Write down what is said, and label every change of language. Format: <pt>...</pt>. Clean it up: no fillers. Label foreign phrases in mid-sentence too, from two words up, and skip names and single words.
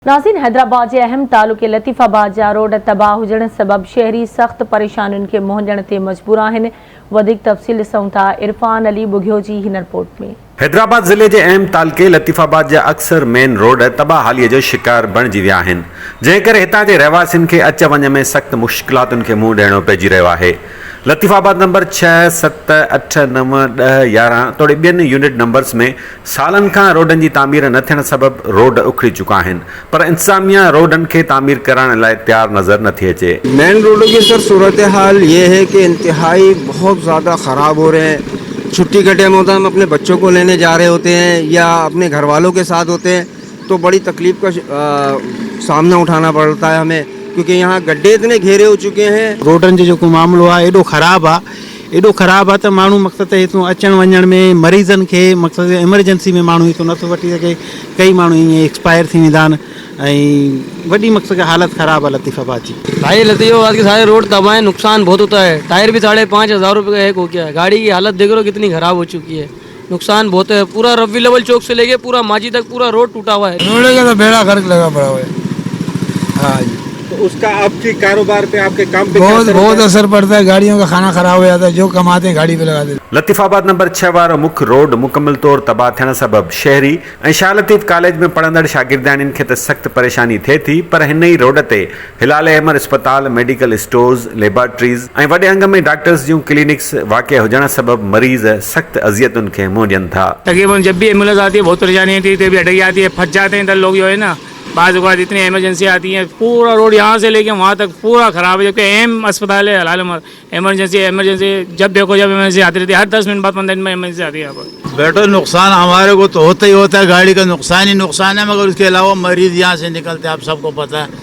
<sd>नाज़रीन, हैदराबाद के अहम तालुके लतीफ़ाबाद जा रोड तबाह हुजण सबब शहरी सख्त परेशानियों के मुंहुं ॾियण ते मजबूर आहिनि। वधीक तफ़सील ॾिसूं था इरफान अली बुघियो जी हिन रिपोर्ट में। हैदराबाद ज़िले के अहम तालुके लतीफ़ाबाद जा अक्सर मेन रोड तबाहालीअ जो शिकार बणिजी विया आहिनि, जंहिं करे हितां जे रहवासियुनि खे अच वञ में सख़्त मुश्किलातुनि खे मुंहुं ॾियणो पइजी रहियो आहे। लतीफ़ाबाद नंबर 6, 7, 8, 9, 10, 11 तोड़े ॿियनि</sd> <en>unit numbers</en> <sd>में सालनि खां रोडनि जी तामीर न थियण सबब रोड उखड़ी चुका आहिनि, पर इंतज़ामिया रोडनि खे तामीर कराइण लाइ तैयार नज़र नथी अचे।</sd> <ur>مین روڈوں کی سر صورت حال یہ ہے کہ انتہائی بہت زیادہ خراب ہو رہے ہیں. چھٹی کے ٹائم ہوتا ہے، ہم اپنے بچوں کو لینے جا رہے ہوتے ہیں یا اپنے گھر والوں کے ساتھ ہوتے ہیں تو بڑی تکلیف کا سامنا اٹھانا پڑتا ہے ہمیں، کیونکہ یہاں گڑھے اتنے گھیرے ہو چکے ہیں.</ur> <sd>रोडनि जो मामलो आहे एॾो ख़राबु आहे त माण्हू मक़सद हितां अचण वञण में मरीज़नि खे मक़सद एमरजेंसी में माण्हू हितां नथो वठी सघे। कई माण्हू ईअं एक्सपायर थी वेंदा आहिनि ऐं वॾी मक़सद हालत ख़राबु आहे लतीफ़ाबाद जी।</sd> <ur>بھائی لطیف آباد کے سارے روڈ تباہ ہے، نقصان بہت ہوتا ہے۔ ٹائر بھی 5,500 روپے کا ایک ہو گیا ہے. گاڑی کی حالت دیکھ لو کتنی خراب ہو چکی ہے، نقصان بہت ہے. پورا رفیع لیول چوک سے لیکے پورا ماجی تک پورا روڈ ٹوٹا ہوا ہے. روڈ کا تو بیڑا غرق لگا پڑا ہوا ہے. ہاں جی, تو اسکا آپکے کاروبار پے، آپکے کام پے بہت اثر پڑتا ہے. گاڑیوں کا خانہ خراب ہو جاتا ہے، جو کماتے ہیں گاڑی پے لگا دیتے.</ur> <sd>लतीफ़ाबाद नंबर 6 वारो मुख्य रोड मुकम्मल तौर तबाह थियण सबब शहरी ऐं शाह लतीफ़ कॉलेज में पढ़ंदड़ शागिर्दानियुनि खे त सख़्त परेशानी थिए थी, पर हिन ई रोड ते हिलाल अहमद अस्पताल,</sd> <en>medical stores,</en> <sd>लेबोरेटरीज़ ऐं वॾे अंग में डॉक्टर्स जूं क्लिनिक्स वाक़ हुजण सबब मरीज़ सख़्त अज़ियतुनि खे मुंहुं ॾियनि था।</sd> <ur>تقریباً جب بھی ایمبولینس آتی ہے بہت پریشانی ہوتی ہے، تو بھی اٹک جاتی ہے، پھنس جاتے ہیں. ادھر لوگ جو ہے نا، بعض اوقات اتنی ایمرجنسی آتی ہے، پورا روڈ یہاں سے لیکے وہاں تک پورا خراب ہے. جبکہ ایم اسپتال ہے، ہلال ایمرجنسی جب دیکھو جب ایمرجنسی آتی رہتی ہے، ہر 10 منٹ بعد 15 منٹ میں ایمرجنسی آتی ہے یہاں پر. بیٹا نقصان ہمارے کو تو ہوتا ہی ہوتا ہے، گاڑی کا نقصان ہی نقصان ہے، مگر اسکے علاوہ مریض یہاں سے نکلتے ہیں، آپ سبکو پتا ہے.</ur>